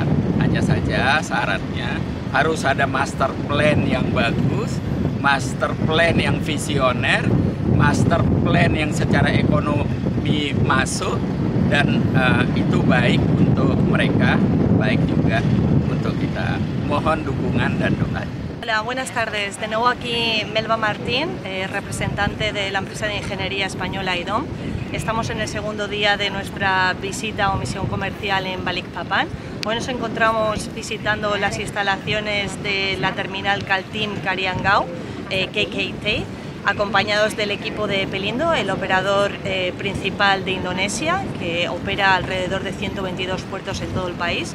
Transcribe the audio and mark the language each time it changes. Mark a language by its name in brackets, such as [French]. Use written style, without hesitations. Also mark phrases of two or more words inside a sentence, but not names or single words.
[Indonesian] Hanya saja syaratnya harus ada [English] master plan [Indonesian] yang bagus, [English] master plan [Indonesian] yang visioner, [English] master plan [Indonesian] yang secara ekonomi masuk, dan itu baik untuk mereka, baik juga untuk kita. Mohon dukungan dan doa. [Spanish] Hola, buenas tardes. De nuevo aquí Melba Martín, representante de la empresa de ingeniería española IDOM. Estamos en el segundo día de nuestra visita o misión comercial en Balikpapan. Hoy nos encontramos visitando las instalaciones de la terminal Kaltim Kariangau, KKT, acompañados del equipo de Pelindo, el operador principal de Indonesia, que opera alrededor de 122 puertos en todo el país.